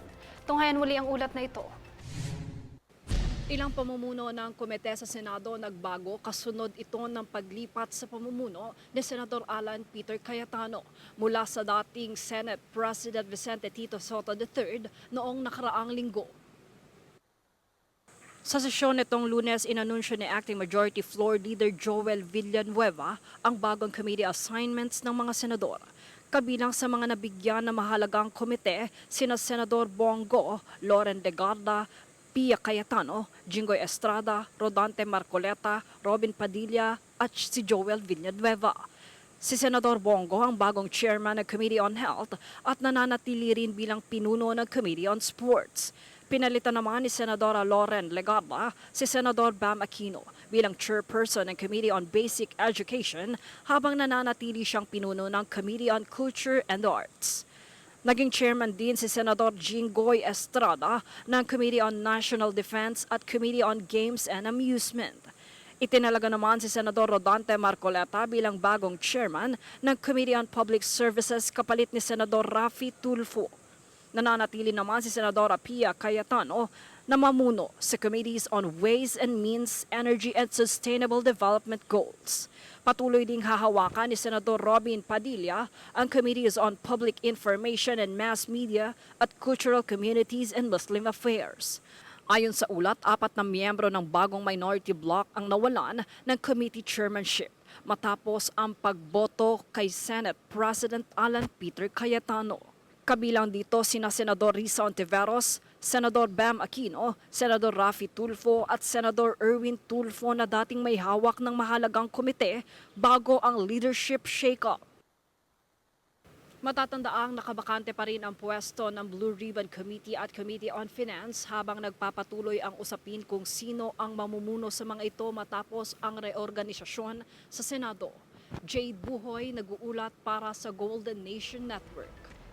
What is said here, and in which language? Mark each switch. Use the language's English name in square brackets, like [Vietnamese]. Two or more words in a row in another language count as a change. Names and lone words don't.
[Filipino] Tunghayan muli ang ulat na ito. Ilang pamumuno ng komite sa Senado nagbago kasunod ito ng paglipat sa pamumuno ni Senador Alan Peter Cayetano mula sa dating Senate President Vicente Tito Sotto III noong nakaraang linggo. Sa sesyon nitong Lunes, inanunsyo ni Acting Majority Floor Leader Joel Villanueva ang bagong [English] committee assignments [Filipino] ng mga senador. Kabilang sa mga nabigyan ng mahalagang komite, sina Senador Bongo, Loren Legarda, Pia Cayetano, Jinggoy Estrada, Rodante Marcoleta, Robin Padilla at si Joel Villanueva. Si Senador Bongo ang bagong chairman ng Committee on Health at nananatili rin bilang pinuno ng Committee on Sports. Pinalitan naman ni Senadora Loren Legarda si Senador Bam Aquino bilang chairperson ng Committee on Basic Education habang nananatili siyang pinuno ng Committee on Culture and Arts. Naging chairman din si Senador Jinggoy Estrada ng Committee on National Defense at Committee on Games and Amusement. Itinalaga naman si Senador Rodante Marcoleta bilang bagong chairman ng Committee on Public Services kapalit ni Senador Raffy Tulfo. Nananatili naman si Senadora Pia Cayetano na mamuno sa Committees on Ways and Means, Energy and Sustainable Development Goals. Patuloy ding hahawakan ni Senador Robin Padilla ang Committees on Public Information and Mass Media at Cultural Communities and Muslim Affairs. Ayon sa ulat, 4 na miyembro ng bagong minority bloc ang nawalan ng [English] committee chairmanship [Filipino] matapos ang pagboto kay Senate President Alan Peter Cayetano. Kabilang dito sina Senador Risa Ontiveros, Senador Bam Aquino, Senador Raffy Tulfo at Senador Erwin Tulfo na dating may hawak ng mahalagang komite bago ang [English] leadership shake-up. [Filipino] Matatandaang nakabakante pa rin ang pwesto ng Blue Ribbon Committee at Committee on Finance habang nagpapatuloy ang usapin kung sino ang mamumuno sa mga ito matapos ang reorganisasyon sa Senado. Jade Buhoy, nag-uulat para sa Golden Nation Network.